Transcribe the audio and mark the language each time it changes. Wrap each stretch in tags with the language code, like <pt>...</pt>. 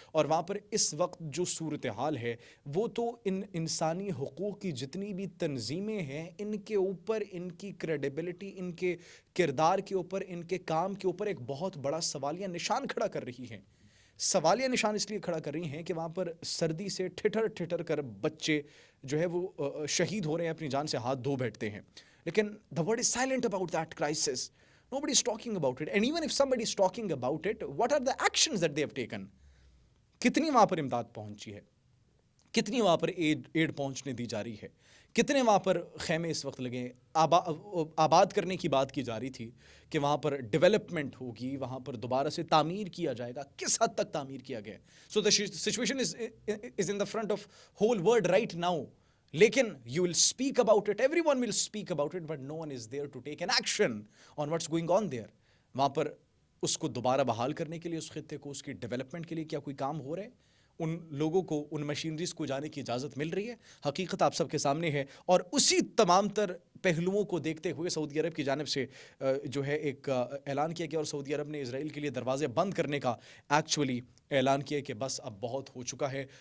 <ur>اور وہاں پر اس وقت جو صورتحال ہے وہ تو انسانی حقوق کی جتنی بھی تنظیمیں ہیں, ان کے اوپر, ان کی کریڈیبلٹی, ان کے کردار کے اوپر, ان کے کام کے اوپر ایک بہت بڑا سوالیہ نشان کھڑا کر رہی ہیں. سوالیہ نشان اس لیے کھڑا کر رہی ہیں کہ وہاں پر سردی سے ٹھٹر کر بچے جو ہے وہ شہید ہو رہے ہیں, اپنی جان سے ہاتھ دھو بیٹھتے ہیں, لیکن</ur> <en>the world is silent about that crisis. Nobody is talking about it. And even if somebody is talking about it, what are the actions that they have taken?</en> <ur>کتنی وہاں پر امداد پہنچی ہے, کتنی وہاں پر ایڈ پہنچنے دی جا رہی ہے, کتنے وہاں پر خیمے اس وقت لگے. آباد کرنے کی بات کی جا رہی تھی کہ وہاں پر ڈیولپمنٹ ہوگی, وہاں پر دوبارہ سے تعمیر کیا جائے گا. کس حد تک تعمیر کیا گیا ہے؟</ur> <en>So the situation is in the front of whole world right now. لیکن you will speak about it, everyone will speak about it, but no one is there to take an action on what's going on there.</en> <ur>وہاں پر اس کو دوبارہ بحال کرنے کے لیے, اس خطے کو, اس کی ڈیولپمنٹ کے لیے کیا کوئی کام ہو رہا ہے؟ ان لوگوں کو, ان مشینریز کو جانے کی اجازت مل رہی ہے؟ حقیقت آپ سب کے سامنے ہے, اور اسی تمام تر پہلوؤں کو دیکھتے ہوئے سعودی عرب کی جانب سے جو ہے ایک اعلان کیا گیا اور سعودی عرب نے اسرائیل کے لیے دروازے بند کرنے کا ایکچولی اعلان کیا کہ بس اب بہت ہو چکا ہے.</ur>